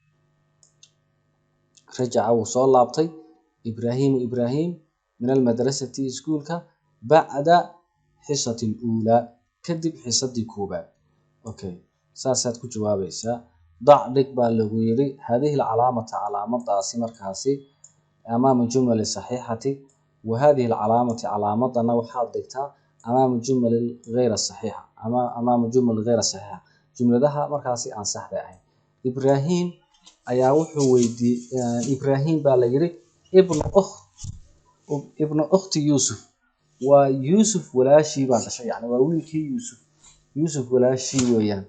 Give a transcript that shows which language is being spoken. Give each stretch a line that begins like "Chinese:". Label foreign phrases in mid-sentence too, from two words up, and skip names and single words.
Somali: rajaca wuu soo laabtay Ibraahim
Arabic: من المدرسة
Somali: iskuulka
Arabic: بعد الحصة الأولى
Somali: kadib xisadii koobaad. okay saasaad ku jawaabaysaa.
Arabic: ضع
Somali: dhig baa lagu yiri
Arabic: هذه العلامة
Somali: calaamadaasi markaasi
Arabic: أمام الجمل الصحيحة وهذه العلامة
Somali: calaamadana waxaad dhigtaa
Arabic: أمام الجمل غير الصحيحة أمام الجمل غير الصحيحة
Somali: jumladaha markaasi aan saxda ahayn. Ibraahim ayaa wuxuu weydiiyey Ibraahim baa la yiri
Arabic: ابن أخت Yusuf
Somali: waa Yusuf walaashii baa dhashay yani waa wiilkii Yusuf walaashii weeyaan.